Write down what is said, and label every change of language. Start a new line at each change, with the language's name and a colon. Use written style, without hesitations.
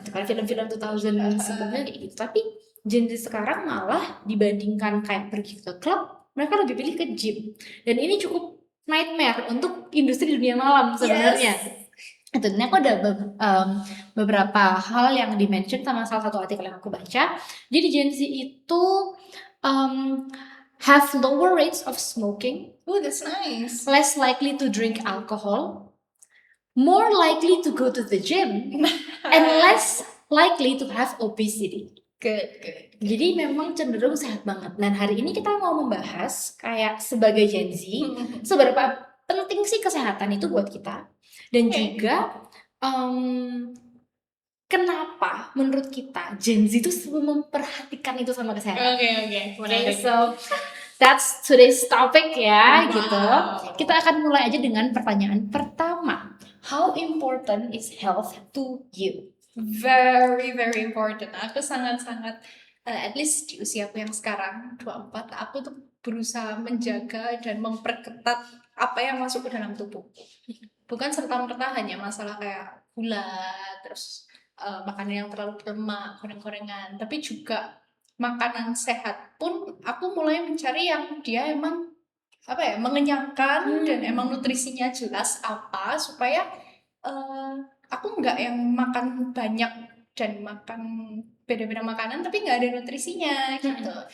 Indonesian: Itu kan film-film 2000 sebelumnya kayak gitu. Tapi Gen Z sekarang malah dibandingkan kayak pergi ke klub, mereka lebih pilih ke gym. Dan ini cukup nightmare untuk industri dunia malam sebenarnya. Itu, ini aku ada beberapa hal yang di-mention sama salah satu artikel yang aku baca. Jadi Gen Z itu
English: have lower rates of smoking. Oh, that's nice. Less likely to drink alcohol, more likely to go to the gym, and less likely to have obesity. Good.
Indonesian: Jadi memang cenderung sehat banget. Dan hari ini kita mau membahas kayak sebagai Gen Z, seberapa penting sih kesehatan itu buat kita. Dan juga kenapa menurut kita Gen Z itu memperhatikan itu sama kesehatan. Oke.
English: So that's today's topic ya, gitu.
Indonesian: Kita akan mulai aja dengan pertanyaan pertama.
English: How important is health to you? Very, very important.
Indonesian: Aku sangat-sangat,
English: at least
Indonesian: di usia aku yang sekarang 24, aku tuh berusaha menjaga dan memperketat apa yang masuk ke dalam tubuh. Bukan serta-merta hanya masalah kayak gula, terus makanan yang terlalu berlemak, goreng-gorengan, tapi juga makanan sehat pun aku mulai mencari yang dia emang mengenyangkan dan emang nutrisinya jelas apa, supaya aku nggak yang makan banyak dan makan beda-beda makanan tapi nggak ada nutrisinya gitu.